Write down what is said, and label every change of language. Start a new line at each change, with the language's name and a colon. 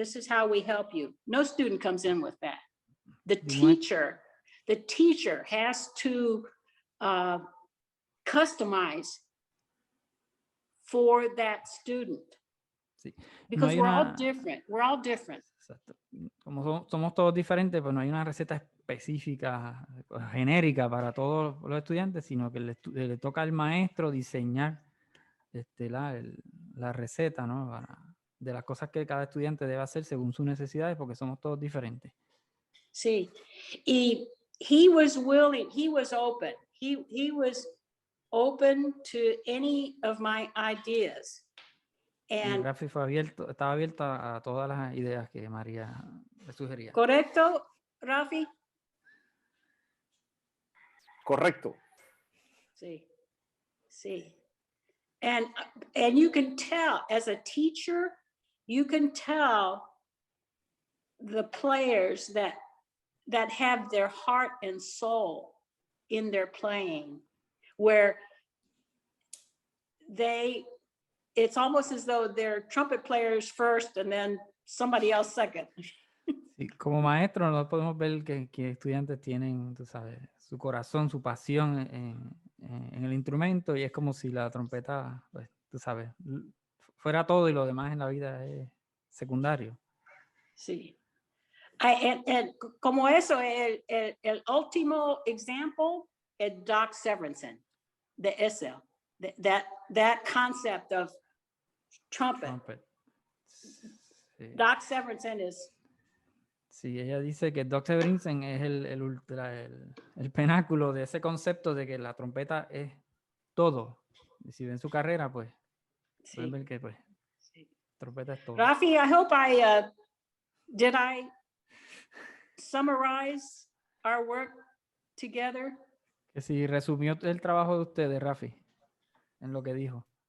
English: This is how we help you. No student comes in with that. The teacher has to customize for that student.
Spanish: Sí.
English: Because we're all different. We're all different.
Spanish: Exacto. Como somos todos diferentes, pues no hay una receta específica, genérica para todos los estudiantes, sino que le toca al maestro diseñar la receta, ¿no? De las cosas que cada estudiante debe hacer según sus necesidades, porque somos todos diferentes. Sí.
English: Y he was willing, he was open. He was open to any of my ideas.
Spanish: Y Rafi estaba abierto a todas las ideas que María le sugería. ¿Correcto, Rafi? Correcto. Sí. Sí.
English: And you can tell, as a teacher, you can tell the players that have their heart and soul in their playing, where it's almost as though they're trumpet players first and then somebody else second.
Spanish: Sí, como maestro no podemos ver que estudiantes tienen, tú sabes, su corazón, su pasión en el instrumento, y es como si la trompeta, pues, tú sabes, fuera todo y lo demás en la vida es secundario. Sí. Como eso, el último ejemplo es Doc Severinsen, de ese,
English: that concept of trumpet.
Spanish: Sí. Doc Severinsen es... Sí, ella dice que Doc Severinsen es el penáculo de ese concepto de que la trompeta es todo. Y si ven su carrera, pues, Sí. pueden ver que, pues, trompeta es todo.
English: Rafi, I hope did I summarize our work together?
Spanish: Que si resumió el trabajo de ustedes, Rafi, en lo que dijo.